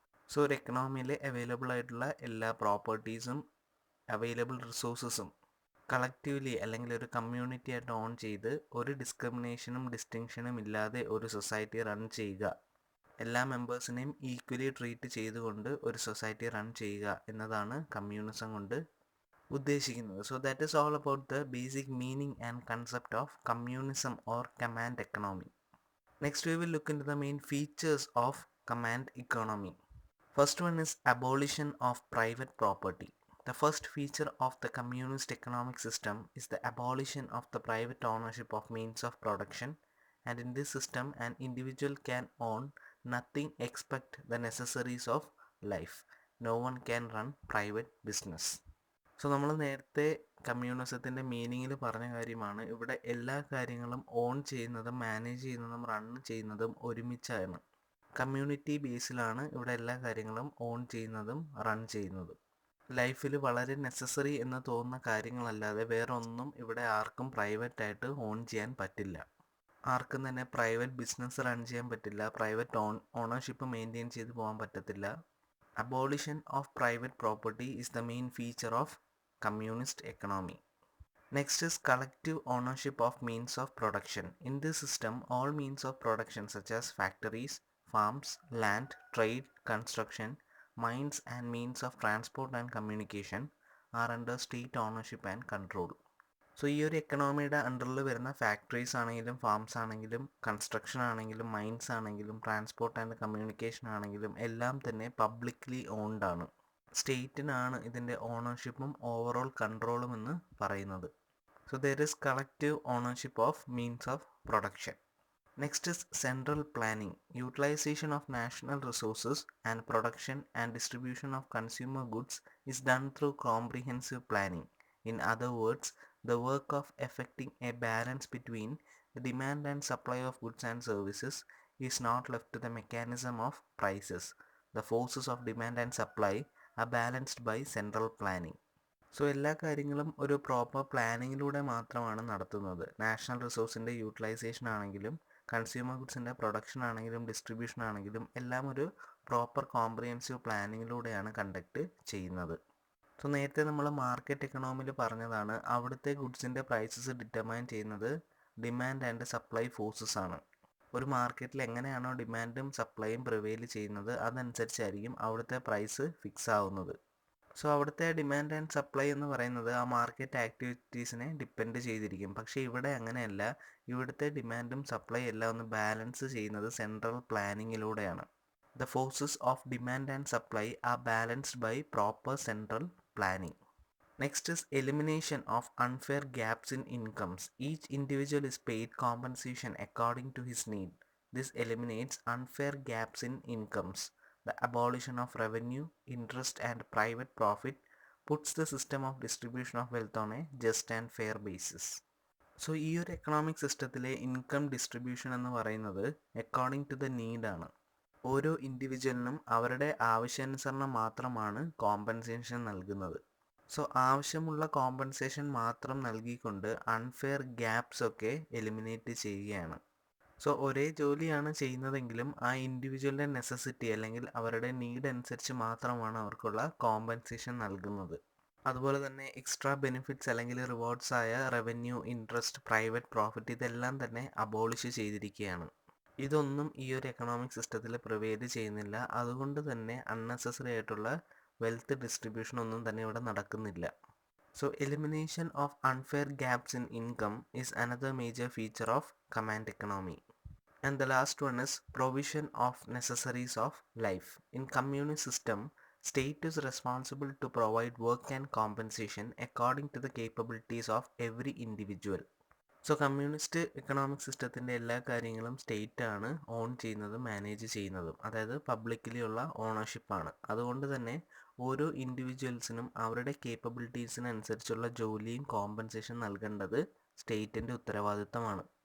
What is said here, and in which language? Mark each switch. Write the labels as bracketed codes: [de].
[ml] So ഒരു എക്കണോമിയിൽ available ആയിട്ടുള്ള എല്ലാ പ്രോപ്പർട്ടീസും അവൈലബിൾ റിസോഴ്സസും കളക്റ്റീവ്ലി അല്ലെങ്കിൽ ഒരു കമ്മ്യൂണിറ്റി ആയിട്ട് ഓൺ ചെയ്ത് ഒരു ഡിസ്ക്രിമിനേഷനും ഡിസ്റ്റിങ്ഷനും ഇല്ലാതെ ഒരു സൊസൈറ്റി റൺ ചെയ്യുക, എല്ലാ മെമ്പേഴ്സിനെയും ഈക്വലി ട്രീറ്റ് ചെയ്തുകൊണ്ട് ഒരു സൊസൈറ്റി റൺ ചെയ്യുക എന്നതാണ് കമ്മ്യൂണിസം കൊണ്ട് ഉദ്ദേശിക്കുന്നത്. [en] So that is all about the basic meaning and concept of communism or command economy. Next we will look into the main features of command economy. First one is abolition of private property. The first feature of the communist economic system is the abolition of the private ownership of means of production, and in this system an individual can own nothing except the necessaries of life. No one can run private business. [ml] So നമ്മൾ നേരത്തെ കമ്മ്യൂണിസത്തിൻ്റെ മീനിങ്ങിൽ പറഞ്ഞ കാര്യമാണ്. ഇവിടെ എല്ലാ കാര്യങ്ങളും on ചെയ്യുന്നതും manage ചെയ്യുന്നതും run ചെയ്യുന്നതും ഒരുമിച്ചാണ്. കമ്മ്യൂണിറ്റി ബേസിലാണ് ഇവിടെ എല്ലാ കാര്യങ്ങളും ഓൺ ചെയ്യുന്നതും റൺ ചെയ്യുന്നതും. ലൈഫിൽ വളരെ നെസസറി എന്ന് തോന്നുന്ന കാര്യങ്ങളല്ലാതെ വേറെ ഒന്നും ഇവിടെ ആർക്കും പ്രൈവറ്റായിട്ട് ഓൺ ചെയ്യാൻ പറ്റില്ല. ആർക്കും തന്നെ പ്രൈവറ്റ് ബിസിനസ് റൺ ചെയ്യാൻ പറ്റില്ല, പ്രൈവറ്റ് ഓണർഷിപ്പ് മെയിൻറ്റെയിൻ ചെയ്ത് പോകാൻ പറ്റത്തില്ല. [en] Abolition of private property is the main feature of communist economy. Next is collective ownership of means of production. In this system, all means of production such as factories, farms, land, trade, construction, mines and means of transport and communication are under state ownership and control. [ml] So ഈ ഒരു എക്കണോമിയുടെ അണ്ടറിൽ വരുന്ന factories ആണെങ്കിലും farms ആണെങ്കിലും construction ആണെങ്കിലും mines ആണെങ്കിലും transport and communication ആണെങ്കിലും എല്ലാം തന്നെ പബ്ലിക്ലി ഓൺഡ് ആണ്. സ്റ്റേറ്റിനാണ് ഇതിൻ്റെ ഓണർഷിപ്പും ഓവറോൾ കൺട്രോളും എന്ന് പറയുന്നത്. [en] So there is collective ownership of means of production. Next is central planning. Utilization of national resources and production and distribution of consumer goods is done through comprehensive planning. In other words, the work of effecting a balance between the demand and supply of goods and services is not left to the mechanism of prices. The forces of demand and supply are balanced by central planning. [ml] So എല്ലാ കാര്യങ്ങളും ഒരു proper പ്ലാനിങ്ങിലൂടെ മാത്രമാണ് നടത്തുന്നത്. National റിസോഴ്സിൻ്റെ utilisation ആണെങ്കിലും consumer ഗുഡ്സിൻ്റെ production ആണെങ്കിലും distribution ആണെങ്കിലും എല്ലാം ഒരു പ്രോപ്പർ കോംപ്രിഹെൻസീവ് പ്ലാനിങ്ങിലൂടെയാണ് കണ്ടക്ട് ചെയ്യുന്നത്. സോ നേരത്തെ നമ്മൾ മാർക്കറ്റ് എക്കണോമിയിൽ പറഞ്ഞതാണ്, അവിടുത്തെ ഗുഡ്സിൻ്റെ പ്രൈസസ് ഡിറ്റർമൈൻ ചെയ്യുന്നത് ഡിമാൻഡ് ആൻഡ് സപ്ലൈ ഫോഴ്സസ് ആണ്. ഒരു മാർക്കറ്റിൽ എങ്ങനെയാണോ ഡിമാൻഡും സപ്ലൈയും പ്രിവെയിൽ ചെയ്യുന്നത് അതനുസരിച്ചായിരിക്കും അവിടുത്തെ പ്രൈസ് ഫിക്സ് ആവുന്നത്. സോ അവിടുത്തെ ഡിമാൻഡ് ആൻഡ് സപ്ലൈ എന്ന് പറയുന്നത് ആ മാർക്കറ്റ് ആക്ടിവിറ്റീസിനെ ഡിപ്പെൻഡ് ചെയ്തിരിക്കും. പക്ഷേ ഇവിടെ അങ്ങനെയല്ല. ഇവിടുത്തെ ഡിമാൻഡും സപ്ലൈ എല്ലാം ഒന്ന് ബാലൻസ് ചെയ്യുന്നത് central പ്ലാനിങ്ങിലൂടെയാണ്. [en] The forces of demand and supply are balanced by proper central planning. Next is elimination of unfair gaps in incomes. Each individual is paid compensation according to his need. This eliminates unfair gaps in incomes. The abolition of revenue, interest and private profit puts the system of distribution of wealth on a just and fair basis. [ml] So ഈ ഒരു economic സിസ്റ്റത്തിലെ income distribution എന്ന് പറയുന്നത് according to the നീഡാണ്. ഓരോ ഇൻഡിവിജ്വലിനും അവരുടെ ആവശ്യാനുസരണം മാത്രമാണ് compensation നൽകുന്നത്. സോ ആവശ്യമുള്ള കോമ്പൻസേഷൻ മാത്രം നൽകിക്കൊണ്ട് അൺഫെയർ ഗ്യാപ്സ് ഒക്കെ എലിമിനേറ്റ് ചെയ്യുകയാണ്. സോ ഒരേ ജോലിയാണ് ചെയ്യുന്നതെങ്കിലും ആ ഇൻഡിവിജ്വലിൻ്റെ നെസസിറ്റി അല്ലെങ്കിൽ അവരുടെ നീഡ് അനുസരിച്ച് മാത്രമാണ് അവർക്കുള്ള കോമ്പൻസേഷൻ നൽകുന്നത്. അതുപോലെ തന്നെ എക്സ്ട്രാ ബെനിഫിറ്റ്സ് അല്ലെങ്കിൽ റിവാർഡ്സ് ആയ റവന്യൂ, ഇൻട്രസ്റ്റ്, പ്രൈവറ്റ് പ്രോഫിറ്റ് ഇതെല്ലാം തന്നെ അബോളിഷ് ചെയ്തിരിക്കുകയാണ്. ഇതൊന്നും ഈ ഒരു എക്കണോമിക് സിസ്റ്റത്തിൽ പ്രിവെയ്ഡ് ചെയ്യുന്നില്ല. അതുകൊണ്ട് തന്നെ അൺനെസസറി ആയിട്ടുള്ള വെൽത്ത് ഡിസ്ട്രിബ്യൂഷൻ ഒന്നും തന്നെ ഇവിടെ നടക്കുന്നില്ല. [en] So elimination of unfair gaps in income is another major feature of command economy. And the last one is provision of necessaries of life. In communist system, state is responsible to provide work and compensation according to the capabilities of every individual. [ml] So communist economic സിസ്റ്റത്തിൻ്റെ എല്ലാ കാര്യങ്ങളും state ആണ് on ചെയ്യുന്നതും manage ചെയ്യുന്നതും. അതായത് publicly ഉള്ള ഓണർഷിപ്പാണ്. അതുകൊണ്ട് തന്നെ ഓരോ ഇൻഡിവിജ്വൽസിനും അവരുടെ കേപ്പബിലിറ്റീസിനനുസരിച്ചുള്ള ജോലിയും കോമ്പൻസേഷൻ നൽകേണ്ടത് സ്റ്റേറ്റിൻ്റെ ഉത്തരവാദിത്തമാണ്.